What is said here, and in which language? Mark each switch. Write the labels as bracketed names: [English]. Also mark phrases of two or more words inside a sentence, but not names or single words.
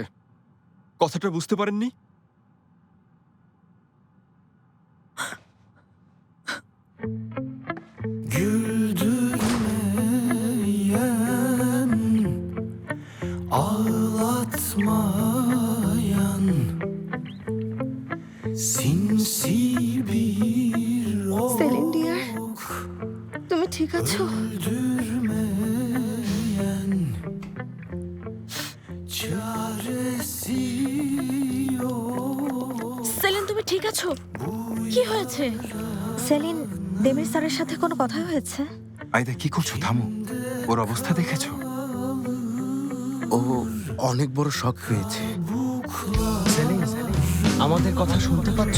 [Bangla] কথাটা বুঝতে পারেননি? [Turkish] Ağlatmayan sinsi bir [Bangla] সেলিন ডিয়ার, তুমি ঠিক আছো? [Turkish] öldürmeyen çaresi yok. [Bangla] সেলিন, তুমি ঠিক আছো? কি হয়েছে? সেলিন, দেমির স্যারের সাথে কোনো কথা হয়েছে? আইদা, কি করছো? থামো। ওর অবস্থা দেখেছো? ও অনেক বড় শক পেয়েছে। সেলিন, আমাদের কথা শুনতে পাচ্ছ?